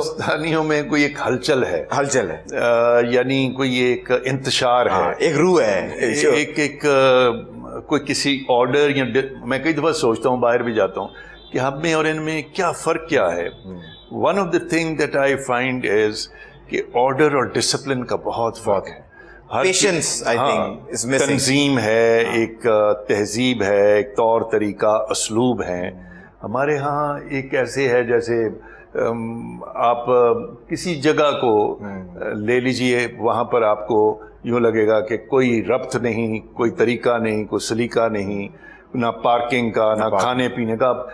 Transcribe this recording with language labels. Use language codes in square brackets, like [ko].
[ur] پاکستانیوں میں کوئی ایک ہلچل ہے, یعنی کوئی ایک انتشار ہے, ایک روح ہے, ایک کوئی کسی آرڈر, یا میں کئی دفعہ سوچتا ہوں, باہر بھی جاتا ہوں, کہ ہم میں اور ان میں کیا فرق کیا ہے. [en] One of the things that I find is [ur] کہ آرڈر اور ڈسپلن کا بہت فرق ہے. [en] Patience, I think, is missing. [ur] تنظیم ہے, ایک تہذیب ہے, ایک طور طریقہ, اسلوب ہیں. ہمارے ہاں ایک ایسے ہے جیسے آپ کسی جگہ کو لے لیجئے, وہاں پر آپ کو یوں لگے گا کہ کوئی ربط نہیں, کوئی طریقہ نہیں, کوئی سلیقہ نہیں, نہ پارکنگ کا, نہ کھانے پینے کا.